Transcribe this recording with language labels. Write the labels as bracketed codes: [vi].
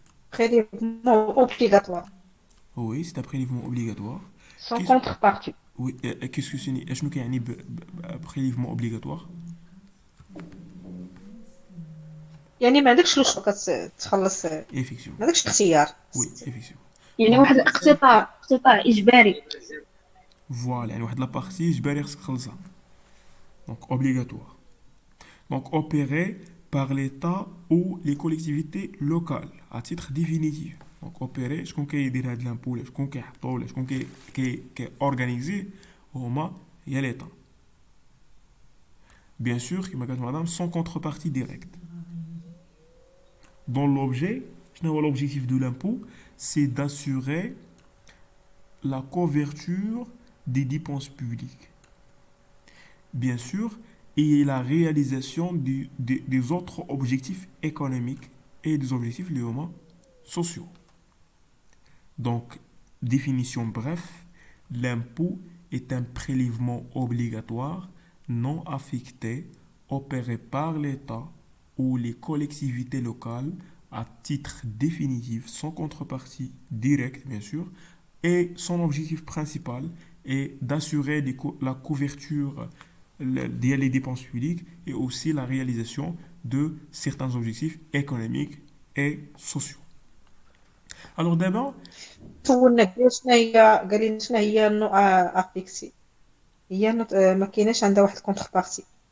[fr] prélèvement obligatoire Oui, c'est un prélèvement obligatoire. sans contrepartie. Oui, qu'est-ce que c'est? [ar] شنو كيعني prélèvement obligatoire? يعني ما عندكش لو شو كتخلص ما [fr] Effectivement. [ar] عندكش اختيار. [fr] Oui, effectivement. [ar] يعني واحد الاقتطاع اجباري. Voilà, يعني واحد لا بارتي إجباري خصك تخلصها. [fr] Donc obligatoire. Donc opéré par l'État ou les collectivités locales à titre définitif. [ar] Donc opéré, شكون كيدير هاد l'impôt ولا شكون كيحطو ولا شكون كي organiser هما هي l'État. [fr] Bien sûr, [ar] كما قالت [fr] madame, sans contrepartie directe. Dans l'objet, l'objectif de l'impôt, c'est d'assurer la couverture des dépenses publiques. Bien sûr, et la réalisation des autres objectifs économiques et des objectifs sociaux. Donc, définition bref, l'impôt est un prélèvement obligatoire non affecté opéré par l'État ou les collectivités locales à titre définitif, sans contrepartie directe bien sûr, et son objectif principal est d'assurer la couverture des dépenses publiques et aussi la réalisation de certains objectifs économiques et sociaux. Alors d'abord, [ar] سولنا قال لنا شنو هي النوع افيكسي هي ما كايناش عندها واحد كونتربارتي.